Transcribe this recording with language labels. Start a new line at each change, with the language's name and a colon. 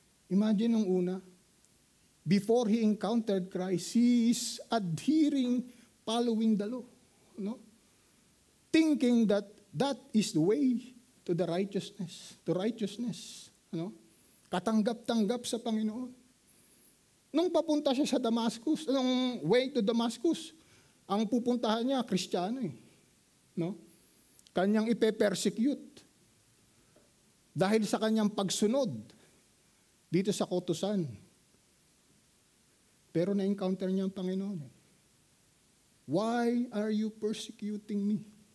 English: Imagine
Filipino: nung una,
English: before he encountered Christ, he is adhering, following the law. No? Thinking that that is the way to the righteousness.
Filipino: No? Katanggap-tanggap sa Panginoon. Nung papunta siya sa Damascus, nung way to Damascus, ang pupuntahan niya, Kristiyano eh. No? Kanyang ipe-persecute. Dahil sa kanyang pagsunod dito sa kautusan. Pero na-encounter niya ang Panginoon eh.
English: Why are you persecuting me?